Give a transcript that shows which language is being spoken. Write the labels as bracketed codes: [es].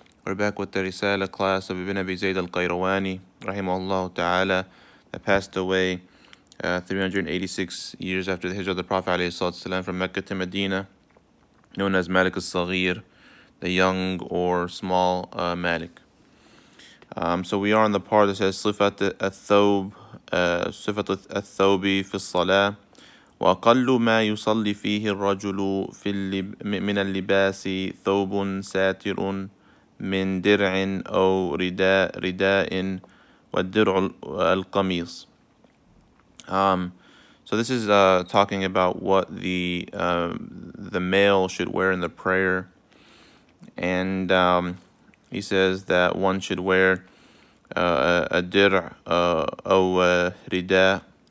[en] We're back with the Risala class of Ibn Abi Zayd al-Qayrawani, rahimahullah ta'ala, that passed away 386 years after the hijrah of the Prophet alayhi salatu salam from Mecca to Medina, known as Malik al-Saghir, the young or small Malik. So we are on the part that says [ar] صفة الثوب صفة الثوب في الصلاة وأقل ما يصلي فيه الرجل من اللباس ثوب ساتر من درع أو رداء والدرع القميص. [en] So this is talking about what the male should wear in the prayer, and he says that one should wear a dir' or rida.